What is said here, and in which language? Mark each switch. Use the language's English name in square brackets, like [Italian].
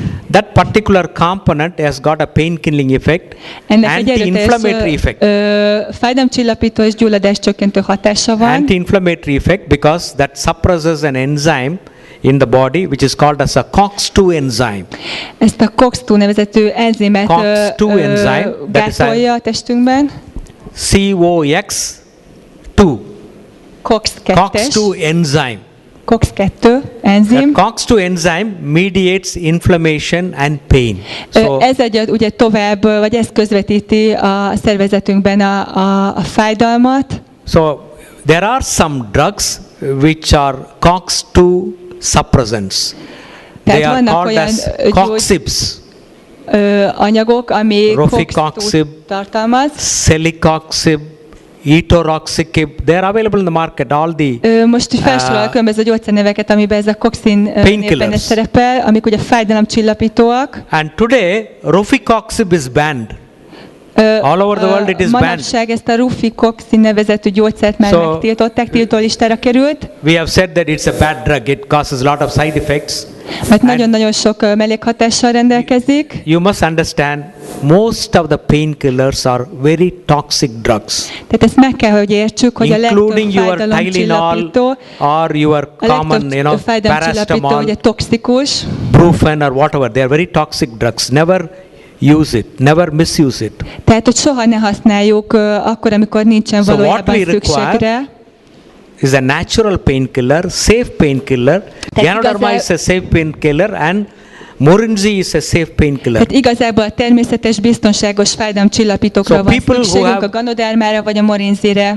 [English] That particular component has got a pain-killing effect, anti-inflammatory effect. [Hungarian] Fájdalomcsillapító és gyulladás csökkentő hatása van. [English] Anti-inflammatory effect because that suppresses an enzyme in the body which is called as a COX-2 enzyme. [Hungarian] Ezt a COX-2 nevezetű enzimet [English] COX-2 enzyme, that is [Hungarian] gátolja a testünkben. [English] COX-2. [Hungarian] COX-2-es. [English] COX-2 enzyme. [Hungarian] COX-2 enzim. [English] That COX-2 enzyme mediates inflammation and pain. [Hungarian] Ez ugye tovább, vagy ez közvetíti a szervezetünkben a fájdalmat. [English] So there are some drugs which are COX-2 suppressants. They are called as COXIBs. [Hungarian] Anyagok, ami COX-2 tartalmaz. [English] Celecoxib, Etoroxib, they are available in the market. All the [Hungarian] most is felsorol különböző gyógyszerneveket, amiben ez a coxin névben szerepel, amik ugye fájdalomcsillapítóak. [English] And today, Ruficoxib is banned. All over the world it is banned. [Hungarian] Manapság ezt a Ruficoxib nevezetű gyógyszert már megtiltották, tiltólistára került. [English] We have said that it's a bad drug. It causes a lot of side effects. [Hungarian] Mert nagyon-nagyon sok mellékhatással rendelkezik. [English] You must understand, most of the painkillers are very toxic drugs. [Hungarian] Tehát ezt meg kell, hogy értsük, hogy a legtöbb fájdalomcsillapító, [English] or your common, paracetamol, [Hungarian] ugye toxikus. [English] Brufen or whatever, they are very toxic drugs. Never use it, never misuse it. [Hungarian] Tehát, hogy soha ne használjuk akkor, amikor nincsen valójában szükség rá. [English] Is a natural painkiller, safe painkiller. Ganoderma is a safe painkiller, and Morinzi is a safe painkiller. [Hungarian] Tehát igazából a természetes, biztonságos fájdalomcsillapítókra van szükségünk, a Ganodermára vagy a Morinzire.